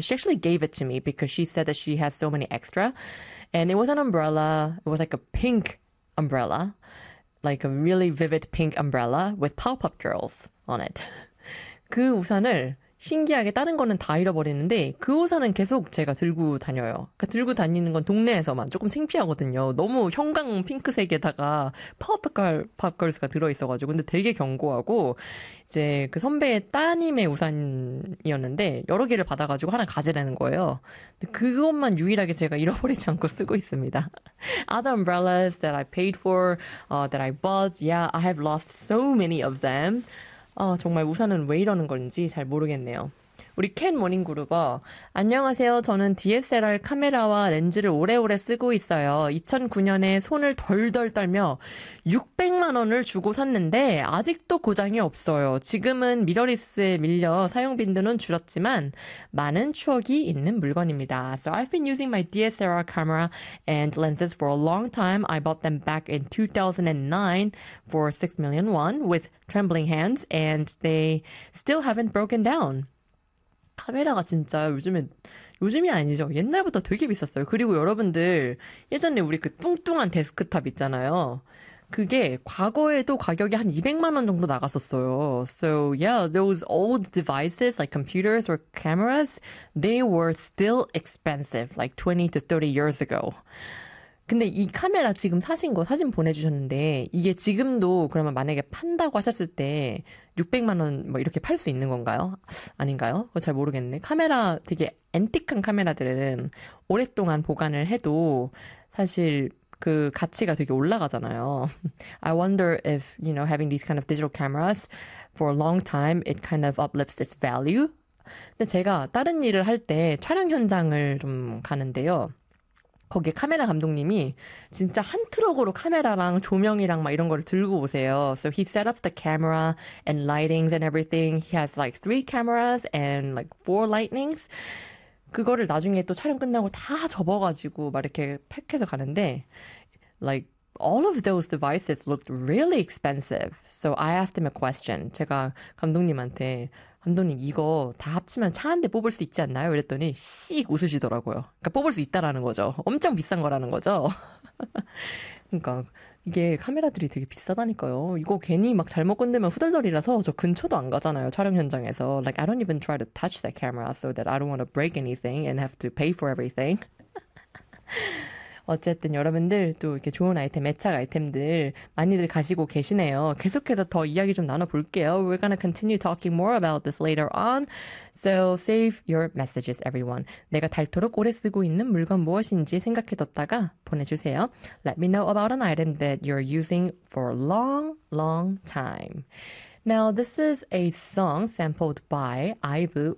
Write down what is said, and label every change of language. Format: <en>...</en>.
<en>She actually gave it to me because she said that she has so many extra. And it was an umbrella, it was like a pink umbrella, like a really vivid pink umbrella with Powerpuff Girls on it.</en> <ko>그 우산을 신기하게 다른 거는 다 잃어버리는데 그 우산은 계속 제가 들고 다녀요. 그러니까 들고 다니는 건 동네에서만 조금 창피하거든요. 너무 형광 핑크색에다가 팝걸스가 들어있어가지고 근데 되게 견고하고 이제 그 선배의 따님의 우산이었는데 여러 개를 받아가지고 하나 가지라는 거예요. 근데 그것만 유일하게 제가 잃어버리지 않고 쓰고 있습니다.</ko> <en>Other umbrellas that I paid for, that I bought, yeah, I have lost so many of them.</en> <ko>아, 정말 우산은 왜 이러는 건지 잘 모르겠네요. 우리 캔 모닝그룹어. 안녕하세요. 저는 DSLR 카메라와 렌즈를 오래오래 쓰고 있어요. 2009년에 손을 덜덜 떨며 600만 원을 주고 샀는데 아직도 고장이 없어요. 지금은 미러리스에 밀려 사용빈도는 줄었지만 많은 추억이 있는 물건입니다.</ko> <en>So I've been using my DSLR camera and lenses for a long time. I bought them back in 2009 for 6 million won with trembling hands and they still haven't broken down.</en> <ko>카메라가 진짜 요즘에, 요즘이 아니죠. 옛날부터 되게 비쌌어요. 그리고 여러분들, 예전에 우리 그 뚱뚱한 데스크탑 있잖아요. 그게 과거에도 가격이 한 200만 원 정도 나갔었어요.</ko> <en>So yeah, those old devices like computers or cameras, they were still expensive like 20 to 30 years ago.</en> <ko>근데 이 카메라 지금 사신 거 사진 보내주셨는데, 이게 지금도 그러면 만약에 판다고 하셨을 때, 600만 원뭐 이렇게 팔수 있는 건가요? 아닌가요? 그거 잘 모르겠네. 카메라 되게 앤틱한 카메라들은 오랫동안 보관을 해도 사실 그 가치가 되게 올라가잖아요.</ko> <en>I wonder if, you know, having these kind of digital cameras for a long time, it kind of uplifts its value?</en> <ko>근데 제가 다른 일을 할때 촬영 현장을 좀 가는데요. 거기에 카메라 감독님이 진짜 한 트럭으로 카메라랑 조명이랑 막 이런 거를 들고 오세요.</ko> <en>So he set up the camera and lightings and everything. He has like three cameras and like four lightnings.</en> <ko>그거를 나중에 또 촬영 끝나고 다 접어가지고 막 이렇게 팩해서 가는데,</ko> <en>like all of those devices looked really expensive. So I asked him a question.</en> <ko>제가 감독님한테 감독님, 이거 다 합치면 차한대 뽑을 수 있지 않나요? 이랬더니 씩 웃으시더라고요. 그러니까 뽑을 수 있다라는 거죠. 엄청 비싼 거라는 거죠. 그러니까 이게 카메라들이 되게 비싸다니까요. 이거 괜히 막 잘못 건드면 후덜덜이라서 저 근처도 안 가잖아요. 촬영 현장에서.</ko> <en>Like, I don't even try to touch the camera so that I don't want to break anything and have to pay for everything.</en> <ko>어쨌든 여러분들 또 이렇게 좋은 아이템, 애착 아이템들 많이들 가지고 계시네요. 계속해서 더 이야기 좀 나눠볼게요.</ko> <en>We're gonna continue talking more about this later on. So save your messages, everyone.</en> <ko>내가 닳도록 오래 쓰고 있는 물건 무엇인지 생각해뒀다가 보내주세요.</ko> <en>Let me know about an item that you're using for a long, long time. Now, this is a song sampled by IVE.</en>